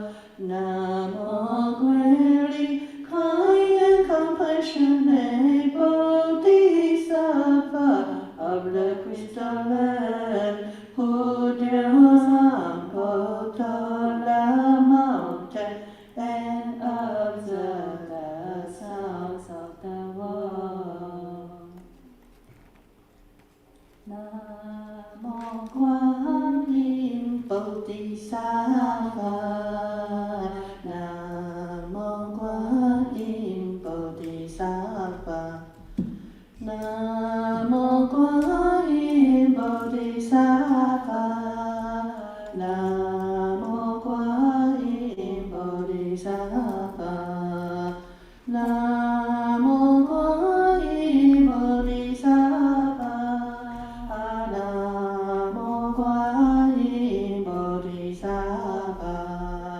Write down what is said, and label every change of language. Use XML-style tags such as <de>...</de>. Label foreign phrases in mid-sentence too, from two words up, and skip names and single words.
<en>Namo great, kind and compassionate Bodhisattva of the crystal land, who dwells upon the mountain and observe the sounds of the world. Namo Quan Yin Bodhisattva, Namo Quan Yin Bodhisattva, Namo Quan Yin Bodhisattva, Namo Quan Yin Bodhisattva, Namo Quan Yin Bodhisattva, Namo Quan Yin Bodhisattva.</en>